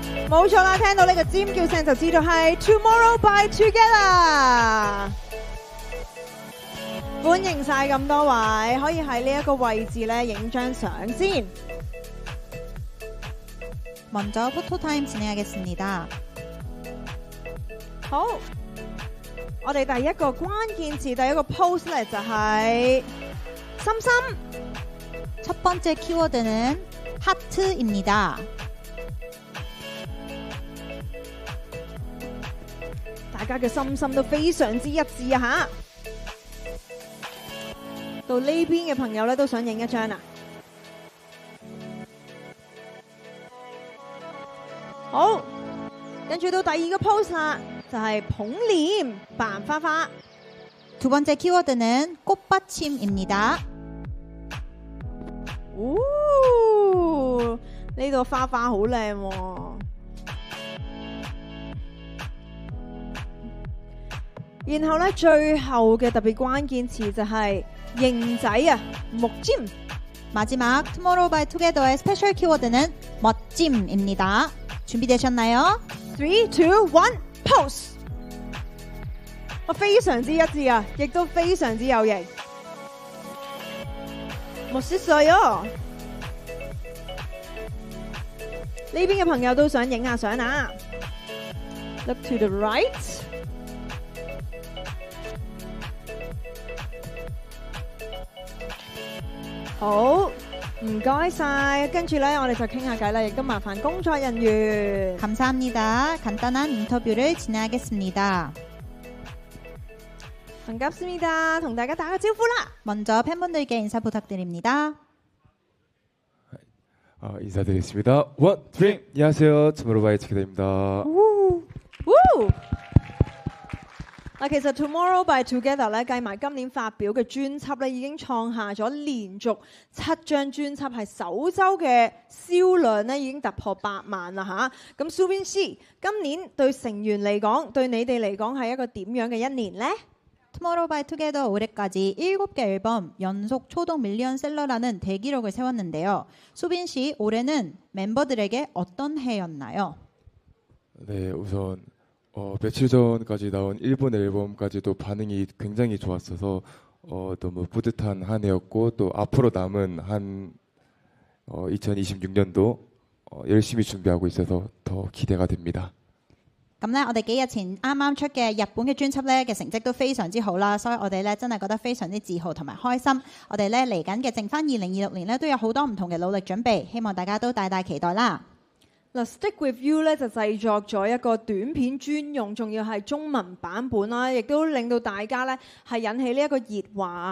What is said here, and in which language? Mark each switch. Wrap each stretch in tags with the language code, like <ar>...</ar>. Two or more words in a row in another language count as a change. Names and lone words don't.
<yue>冇錯啦，聽到呢個尖叫聲就知道係 Tomorrow by Together。歡迎晒咁多位，可以喺呢一個位置咧影張相先。</yue> <ko>먼저 포토타임 진행하겠습니다.</ko> <yue>好，我哋第一個關鍵詞，第一個 post 咧就係心心。</yue> <ko>첫 번째 키워드는 하트입니다.</ko> <yue>大家嘅心心都非常之一致啊吓！到呢邊嘅朋友咧都想影一張啊！好，跟住到第二個 post 啦，就係捧臉扮花花。</yue> <ko>두 번째 키워드는 꽃받침입니다.</ko> <yue>呢度花花好靚喎。然後咧，最後嘅特別關鍵詞就係型仔啊，木尖。</yue> <ko>마지막 Tomorrow by Together의 스페셜 키워드는 멋짐입니다. 준비되셨나요? 3, 2, 1, pose！</ko> <yue>我非常之一致啊，亦都非常之有型。莫失水哦！呢邊嘅朋友都想影下相啊。</yue> <en>Look to the right。</en> <yue>好，唔該晒。跟住咧，我哋就傾下偈啦，亦都麻煩工作人員。</yue> <ko>감사합니다. 간단한 인터뷰를 진행하겠습니다. 반갑습니다.</ko> <yue>同大家打個招呼啦。</yue> <ko>먼저 팬분들께 인사 부탁드립니다. 인사드리겠습니다.</ko> <en>one, two,</en> <ko>안녕하세요. 투모로우바이 투게더입니다.</ko> <yue>嗱，其實 Tomorrow by Together 咧，計埋今年發表嘅專輯咧，已經創下咗連續7張專輯係首週嘅銷量咧，已經突破100萬啦嚇。咁 Subin C， 今年對成員嚟講，對你哋嚟講係一個點樣嘅一年呢？</yue> <ko>Tomorrow by Together 올해까지 7개 앨범 연속 초동 밀리언셀러라는 대기록을 세웠는데요. 수빈 씨, 올해는 멤버들에게 어떤 해였나요? 네, 우선 며칠 전까지 나온 일본 앨범까지도 반응이 굉장히 좋았어서 너무 뿌듯한 한 해였고 또 앞으로 남은 한 2026년도 열심히 준비하고 있어서 더 기대가 됩니다.</ko> <yue>咁咧，我哋幾日前啱啱出嘅日本嘅專輯咧嘅成績都非常之好啦，所以我哋咧真係覺得非常之自豪同埋開心。我哋咧嚟緊嘅剩翻2026年咧都有好多唔同嘅努力準備，希望大家都大大期待啦。嗱 ，Stick with You 咧就製作咗一個短片專用，仲要係中文版本啦，亦都令到大家咧係引起呢一個熱話。</yue>